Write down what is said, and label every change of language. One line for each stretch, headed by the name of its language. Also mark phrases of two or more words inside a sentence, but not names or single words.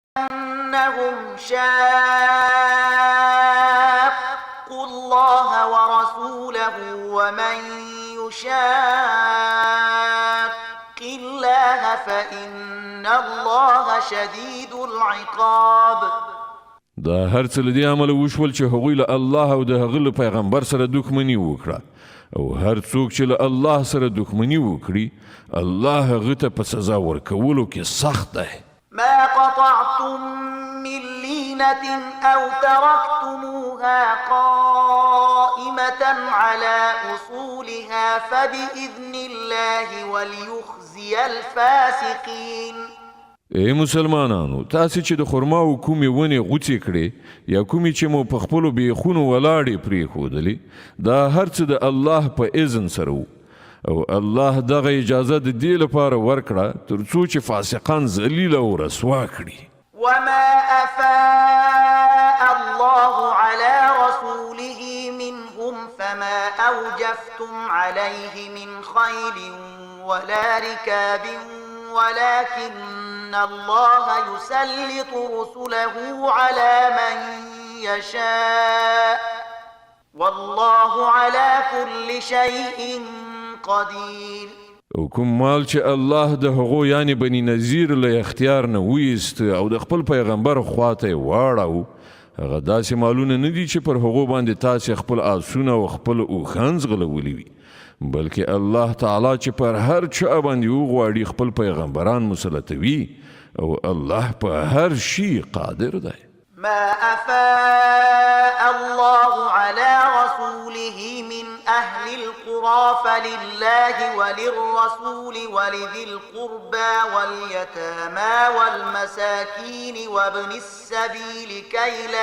Arabic: أنهم شاقوا الله ورسوله ومن يشاق الله فإن الله شديد العقاب.
Pashto: دا هر څه له دې عمله وشول چې هغوی له الله او د هغه له پیغمبر سره دښمني وکړه، او هر څوک چې له الله سره دښمني وکړي الله هغه ته په سزا ورکولو کې سخت دی.
Arabic: ما قطعتم من لينة أو تركتموها قائمة على أصولها فبإذن الله وليخزي الفاسقين.
Pashto: ای مسلمانانو، تاسې چې د خرماو کومې ونې غوڅې کړې یا کومې چې مو په خپلو بیخونو ولاړې پرېښودلې، دا هر څه د الله په اذن سره وو، او الله دغه اجازه د دې لپاره ورکړه تر څو چې فاسقان ذلیل او رسوا کړي.
Arabic: وما أفاء الله على رسوله منهم فما أوجفتم عليه من خيل ولا ركاب ولكن الله يسلط رسله على من يشاء والله على كل شيء قدير.
Pashto: او کوم مال چې الله د هغو یعنی بني نذیر له اختیار نه ویست او د خپل پیغمبر خواته واړو، هغه داسې مالونه نه دي چې پر هغو باندې تاسې خپل آسونه او خپل اوښان ځغلولي وي، بلکې الله تعالی چې پر هر چا باندې وغواړي خپل پیغمبران مسلطوي، او الله په هر شي قادر دی.
Arabic: ما أفاء الله على رسوله من أهل القرى فلله وللرسول ولذي القربى واليتامى والمساكين وابن السبيل كي